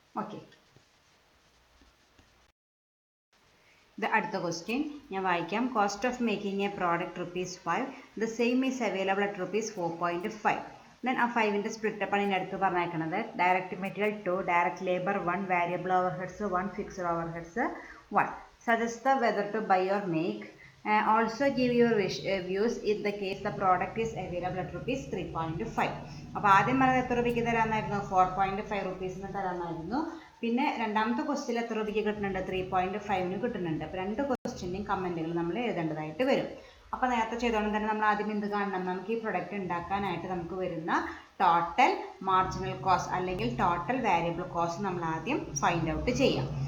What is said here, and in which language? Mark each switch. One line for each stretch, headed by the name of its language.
Malayalam: Okay, ഇത് അടുത്ത question ഞാൻ വായിക്കാം.
English: Cost of making a product ₹5. The same is available at ₹4.5.
Malayalam: Then ആ 5ൻ്റെ സ്പ്ലിറ്റപ്പാണ് ഇതിൻ്റെ അടുത്ത് പറഞ്ഞേക്കുന്നത്. Direct material 2, direct labour 1, variable over heads 1, fixed over heads 1.
English: Suggest the whether to buy or make. Also give your views in the case the product is available at ₹3.5.
Malayalam: അപ്പോൾ ആദ്യം പറഞ്ഞത് എത്ര രൂപയ്ക്ക് തരാമെന്നായിരുന്നു? 4.5 റുപ്പീസിന് തരാമെന്നായിരുന്നു. പിന്നെ രണ്ടാമത്തെ ക്വസ്റ്റ്യൻ എത്ര രൂപയ്ക്ക് കിട്ടുന്നുണ്ട്? 3.5ന് കിട്ടുന്നുണ്ട്. അപ്പോൾ രണ്ട് ക്വസ്റ്റ്യൻ്റെയും കമൻറ്റുകൾ നമ്മൾ എഴുതേണ്ടതായിട്ട് വരും. അപ്പോൾ നേരത്തെ ചെയ്തോണ്ട് തന്നെ നമ്മൾ ആദ്യം എന്ത് കാണണം? നമുക്ക് ഈ പ്രൊഡക്റ്റ് ഉണ്ടാക്കാനായിട്ട് നമുക്ക് വരുന്ന ടോട്ടൽ മാർജിനൽ കോസ്റ്റ് അല്ലെങ്കിൽ ടോട്ടൽ വാരിയബിൾ കോസ്റ്റ് നമ്മൾ ആദ്യം ഫൈൻഡ് ഔട്ട് ചെയ്യാം.